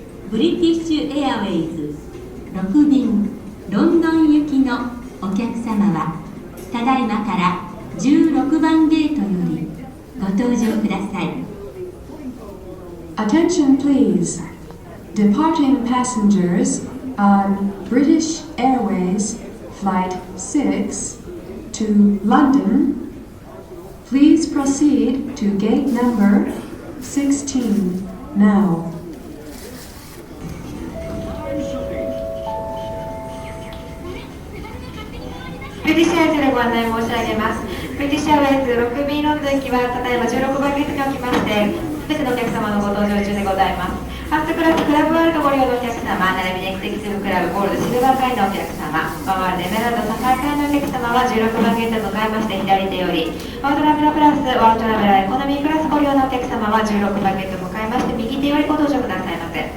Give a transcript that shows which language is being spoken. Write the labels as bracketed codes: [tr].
[ja] ブリティッシュエアウェイズ6便ロンドン行きのお客様はただいまから16番ゲートよりご搭乗ください。 [en] Attention please. Departing passengers on British Airways Flight 6 to London, please proceed to gate number 16 now. [ja] ブリティッシュエアウェイズでご案内申し上げます。ブリティッシュエアウェイズ6便ロンドン行きはただいま16番ゲートにおきまして、すべてのお客様のご搭乗中でございます。ファーストクラスクラブワールドご利用のお客様、並びにエクセキティブクラブゴールドシルバー会のお客様、ワールドエメラルドサファイ会のお客様は16番ゲートに向かいまして左手より、ワールドラベラプラス、ワールドラベラエコノミークラスご利用のお客様は16番ゲートに向かいまして右手よりご搭乗くださいませ。